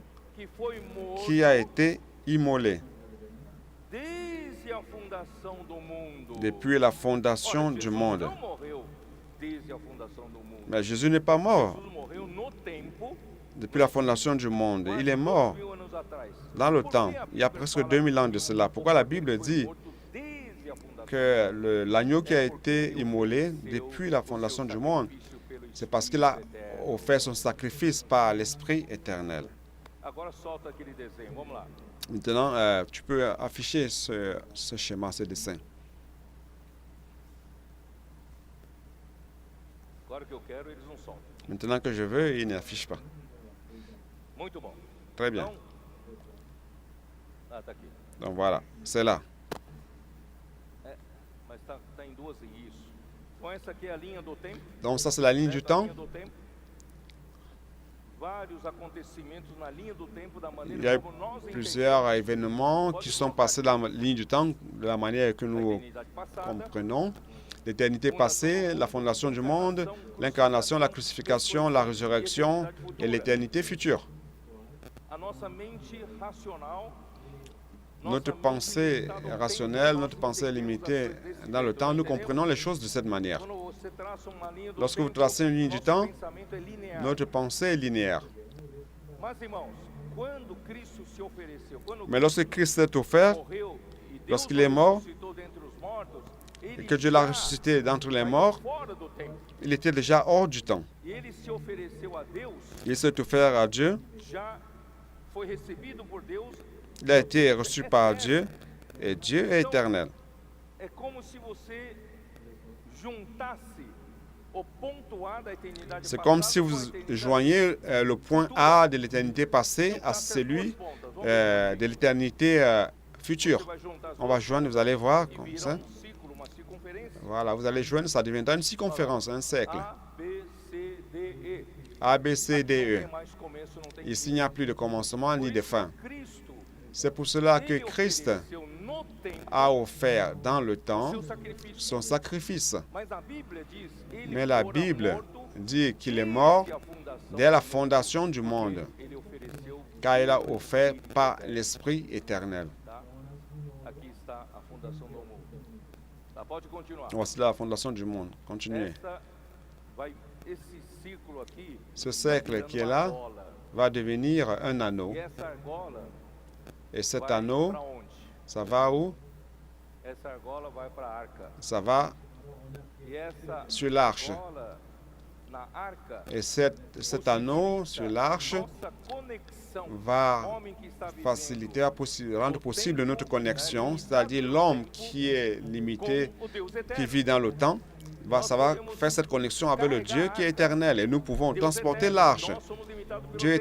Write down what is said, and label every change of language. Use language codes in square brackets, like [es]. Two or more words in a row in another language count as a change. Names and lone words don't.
[pt] que foi morto [fr] qui a été immolé [pt] desde a fundação do mundo. [fr] depuis la fondation [pt] Ora, [fr] du [pt] Jesus [fr] monde. [pt] não morreu desde a fundação do mundo. [fr] Mais Jésus n'est pas mort [pt] Jesus morreu no tempo, [fr] depuis la fondation du monde. Il est mort [pt] 2000 anos atrás. [fr] dans le [pt] Por [fr] temps, [pt] que a [fr] il y a [pt] Bíblia [fr] presque [pt] fala [fr] 2000 ans de cela. Pourquoi la Bible [pt] foi [fr] dit [pt] morto desde a fundação? [fr] que l'agneau qui a été immolé depuis la fondation du monde, c'est parce qu'il a offert son sacrifice par l'Esprit éternel. [pt] Agora solta aquele desenho, vamos lá. [fr] Maintenant, tu peux afficher ce schéma, ce dessin. [pt] Agora que eu quero, eles não soltam. [fr] Maintenant que je veux, il n'affiche pas. [pt] Muito bom. [fr] Très bien. [pt] Então, tá aqui. [fr] Donc voilà, c'est là. [pt] Mas tá em duas isso. Então essa aqui é a linha do tempo. [fr] Donc ça, c'est la ligne du [pt] Essa é a [fr] temps. [pt] linha do tempo. Vários acontecimentos na linha do tempo da [fr] Il y [pt] maneira [fr] a [pt] como nós [fr] plusieurs événements qui sont passés dans la ligne du temps de la manière que [pt] a [fr] nous [pt] eternidade passada, [fr] comprenons. L'éternité passée, la fondation du monde, l'incarnation, la crucifixion, la résurrection et l'éternité future. [pt] a nossa mente racional, [fr] Notre [pt] nossa mente [fr] pensée [pt] limitada ao tempo, [fr] rationnelle, [pt] nós [fr] notre pensée est [pt] entendemos [fr] limitée [pt] as coisas desse [fr] dans le [pt] jeito, [fr] temps. Nous [pt] entendemos? [fr] comprenons les choses de cette manière. [pt] Quando você traça uma linha do [fr] Lorsque vous [pt] tempo, [fr] tracez une ligne du [pt] nosso [fr] temps, [pt] pensamento é linear. [fr] notre pensée est linéaire. [pt] Mas, irmãos, quando Cristo se ofereceu, quando [fr] Mais lorsque Christ s'est offert [pt] morreu e Deus [fr] lorsqu'il est [pt] o [fr] mort, [pt] ressuscitou dentre os mortos, ele [fr] et que Dieu l'a [pt] já [fr] ressuscité d'entre les [pt] saiu [fr] morts, [pt] fora do tempo. [fr] il était déjà hors du temps. [pt] E ele se ofereceu a Deus, [fr] Il s'est offert à Dieu, [pt] já foi recebido por Deus. [fr] il a été reçu par Dieu, et Dieu est éternel. [pt] É como se você juntasse o ponto A da eternidade [fr] C'est [pt] passada [fr] comme si [pt] com a [fr] vous [pt] eternidade [fr] joignez le point A de l'éternité passée à [pt] juntasse as duas [fr] celui [pt] pontas. Vamos ver. [fr] de l'éternité future. [pt] Você vai juntar as [fr] On va [pt] duas [fr] joindre, vous allez voir, [pt] e [fr] comme [pt] virar [fr] ça. [pt] ciclo, uma circunferência. [fr] Voilà, vous allez joindre, ça deviendra une circonférence, un cercle. [pt] A, B, C, D, E. [fr] A, B, C, D, [pt] Não [fr] E. [pt] tem mais começo, não tem [fr] Il Ici, il n'y a plus de commencement ni de [pt] Por isso, [fr] fin. [pt] Cristo [fr] C'est pour cela que [pt] ele [fr] Christ [pt] ofereceu no tempo [fr] a offert dans le [pt] o [fr] temps [pt] seu sacrifício. [fr] son sacrifice. [pt] Mas a Bíblia diz, ele [fr] Mais la [pt] fora [fr] Bible [pt] morto [fr] dit qu'il est mort [pt] desde a fundação [fr] dès la [pt] do mundo, [fr] fondation du monde, [pt] porque ele ofereceu [fr] car il a offert par l'Esprit éternel. [pt] tá? Aqui está a fundação do mundo. Tá? Pode continuar. [fr] Voici la fondation du monde. Continuez. [pt] Esse círculo aqui [fr] Ce cercle qui est là va devenir un anneau. [pt] e essa argola [fr] Et cet [pt] vai [fr] anneau, [pt] para onde? [fr] ça va où? [pt] Essa argola vai para a arca. [fr] Ça va [pt] E essa [fr] sur l'arche. [pt] argola na arca, [fr] Et cet anneau sur l'arche [pt] nossa conexão, [fr] va [pt] homem que está vivendo [fr] faciliter, rendre possible notre connexion, c'est-à-dire l'homme qui est limité, [pt] com o Deus eterno. [fr] qui vit dans le temps, ça va faire cette connexion avec le Dieu qui est éternel. Et nous pouvons [pt] Deus [fr] transporter [pt] eterno, [fr] l'arche. [pt] nós somos limitados pelo [fr] Dieu est